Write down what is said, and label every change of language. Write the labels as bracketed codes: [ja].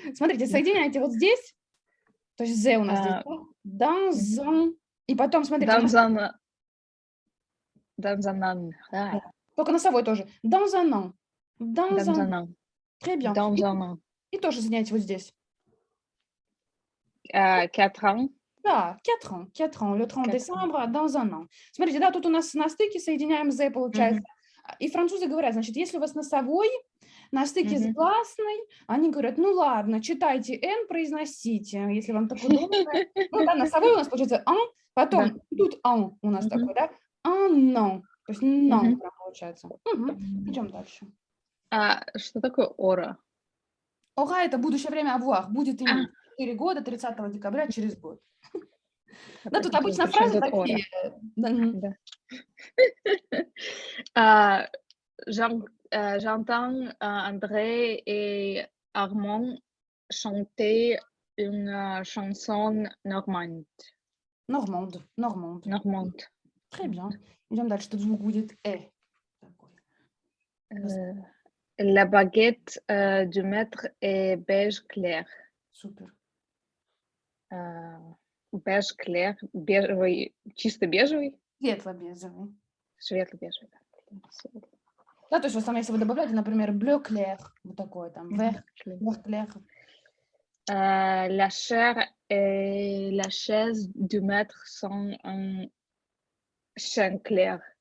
[ru] Смотрите, соединяйте вот здесь, то есть «зе» у нас здесь, «данзон», и потом, смотрите, Данзанан. только носовой тоже, «данзанан», «данзанан». [fr] Très bien. Данзанан. [ru] И тоже соединяйте вот здесь. [fr] 4 ans. Да, 4 ans, le 30 décembre, dans un an. [ru] Смотрите, да, тут у нас на стыке соединяем «зе», получается. И французы говорят, значит, если у вас носовой, на стыке с гласной, они говорят, ну ладно, читайте «н», произносите, если вам так удобно. Ну да, носовой у нас получается «ан», потом тут «ан» у нас такой, да, «ан», то есть «нан» прям получается. Идем дальше. Что такое ора? Ора – это будущее время avoir, будет иметь 4 года, 30 декабря, через год. Да, тут обычно фразы такие. [fr] J'entends André et Armand chanter une chanson normande. Normande. Très bien. [ru] Идем дальше. Тут звук будет «э». [fr] La baguette du maître est beige clair. [ru] Супер. [fr] Beige clair, [ru] бежевый, чисто бежевый? Светло-бежевый. Светло-бежевый. Да, то есть в основном, если вы добавляете, например, [fr] bleu clair, [ru] вот такое там, [fr] vert clair. La chair et la chaise du maître sont en chêne clair.